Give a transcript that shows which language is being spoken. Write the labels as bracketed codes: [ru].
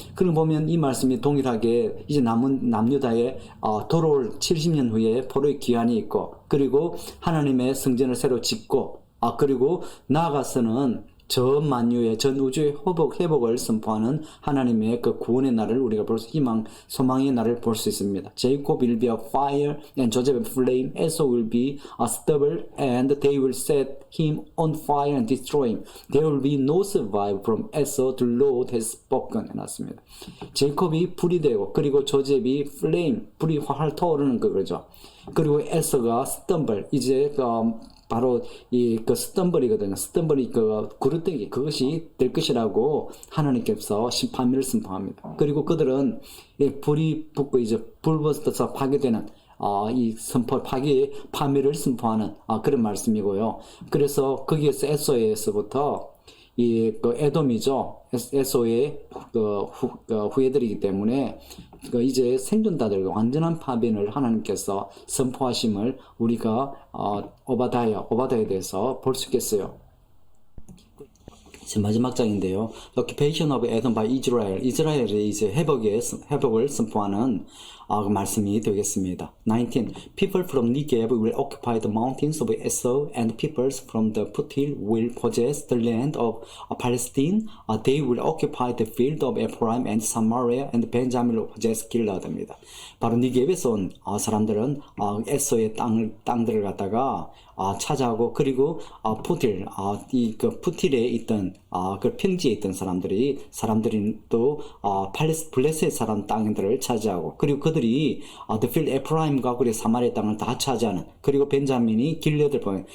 [ko] 그럼 보면 이 말씀이 동일하게 이제 남은 남유다에 돌아올 70년 후에 포로의 기한이 있고 그리고 하나님의 성전을 새로 짓고 그리고 나아가서는 전 만유의 전 우주의 회복을 선포하는 하나님의 그 구원의 날을 우리가 볼 수 소망의 날을 볼 수 있습니다. [en] Jacob will be a fire and Joseph a flame. Esau will be a stubble and they will set him on fire and destroy him. There will be no survival from Esau. The Lord has spoken. [ko] 해놨습니다. 제이콥이 불이 되고 그리고 조셉이 flame 불이 활활 타오르는 거죠. 그리고 에서가 stumble 이제 바로 그 스턴벌이거든요. 스턴벌이 그릇되기 그것이 될 것이라고 하나님께서 심판을 선포합니다. 그리고 그들은 불이 붙고 이제 불붙어서 파괴되는 이 파멸을 선포하는 그런 말씀이고요. 그래서 거기에서 에서에서부터 에돔이죠. 에서의 후예들이기 때문에 이제 생존자들과 완전한 파변을 하나님께서 선포하심을 우리가 오바다에 대해서 볼 수 있겠어요. 이제 마지막 장인데요. [en] Occupation of Edom by Israel. [ko] 이스라엘의 이제 회복을 선포하는 그 말씀이 되겠습니다. 19. [en] People from Negev will occupy the mountains of Esau, and peoples from the foothill will possess the land of Palestine. They will occupy the field of Ephraim and Samaria, and Benjamin will possess Gilead입니다. [ko] 바로 니게브에서 온 사람들은 에서의 땅들을 갖다가 차지하고 그리고 푸틸 그 푸틸에 있던 그 평지에 있던 사람들이 또 블레셋 사람 땅들을 차지하고 그리고 저들이 [en] The field [ko] 에프라임과 그리고 사마리아 땅을 다 차지하는, 그리고 벤자민이 길르앗을 보내.